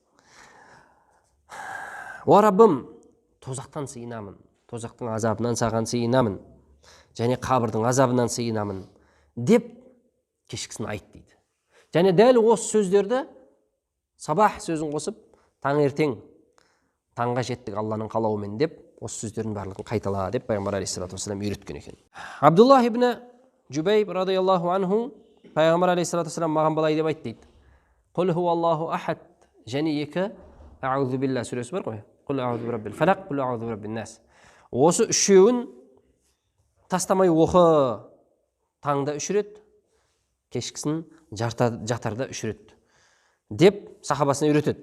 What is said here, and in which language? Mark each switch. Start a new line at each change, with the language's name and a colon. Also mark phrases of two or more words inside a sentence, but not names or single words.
Kazakh: О Раббым, тозақтан сыйынамын, тозақтың азабынан саған сыйынамын, және қабірдің азабынан сыйынамын деп кешкісін айт дейді. Және дәл осы сөздерді сабах сөзін қосып, таңертең таңға жеттік Алланың қалауымен деп, осы сөздердің барлығын қайтала деп пайғамбар
Arabic: عليه الصلاة والسلام
Kazakh: үйреткен екен. Абдуллах ибн Жубайб
Arabic: رضي الله عنه
Kazakh: пайғамбар
Arabic: عليه الصلاة والسلام
Kazakh: маған былай деп айт дейді.
Arabic: قل هو الله أحد,
Kazakh: және екі
Arabic: أعوذ بالله
Kazakh: сүресі бар ғой.
Arabic: قل أعوذ برب الفلق، قل أعوذ برب الناس.
Kazakh: Осы үшеуін тастамай оқы. Таңда 3 рет, кешкісін жатарда 3 рет деп сахабасына үйретеді.